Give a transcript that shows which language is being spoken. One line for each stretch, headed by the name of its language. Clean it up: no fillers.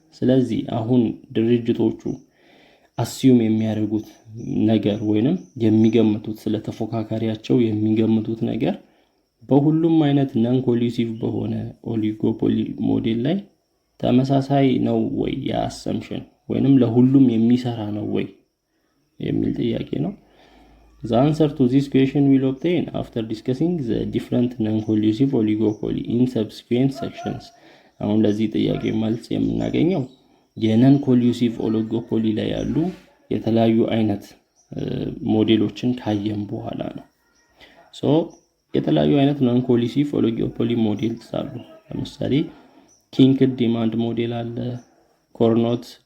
Amharic: ስለዚህ አሁን ድርጅቶቹ አስዩም የሚያደርጉት ነገር ወይንም የሚገምቱት ስለ ተፎካካሪያቸው የሚገምቱት ነገር በሁሉም አይነት non-collusive በሆነ ኦሊጎፖሊ ሞዴል ላይ ተመሳሳይ ነው ወይ? የአሰምሽን ወይንም ለሁሉም የሚሰራ ነው ወይ የሚል ጥያቄ ነው።
English: The answer to this question will obtain after discussing the different non-collusive oligopoly in subsequent sections.
Amharic: አሁን ለዚህ ጥያቄ መልስ የምናገኘው የነን ኮሊዩሲቭ ኦሊጎፖሊ ላይ ያሉ የተለያዩ አይነት ሞዴሎችን ካየን በኋላ ነው። የተለያዩ አይነት ነን ኮሊዩሲቭ ኦሊጎፖሊ ሞዴልስ አሉ። ለምሳሌ ኪንክድ ዲማንድ ሞዴል አለ፣ ኮርኖት